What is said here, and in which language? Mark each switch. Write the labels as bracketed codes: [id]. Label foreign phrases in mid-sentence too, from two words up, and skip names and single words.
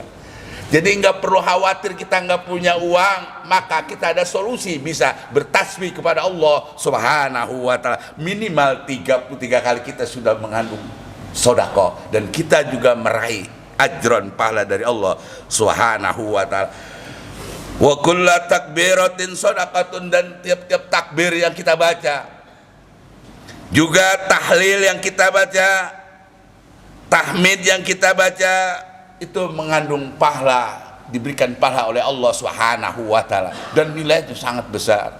[id] Jadi nggak perlu khawatir kita nggak punya uang, maka kita ada solusi, bisa bertasbih kepada Allah [ar] سبحانه وتعالى. [id] Minimal 33 kali kita sudah mengandung sedekah, dan kita juga meraih ajron, pahala dari Allah [ar] سبحانه وتعالى. وكل تكبيرة صدقة, [id] dan tiap-tiap takbir yang kita baca, juga tahlil yang kita baca, tahmid yang kita baca, itu mengandung pahala, diberikan pahala oleh Allah [ar] سبحانه وتعالى, [id] dan nilai itu sangat besar.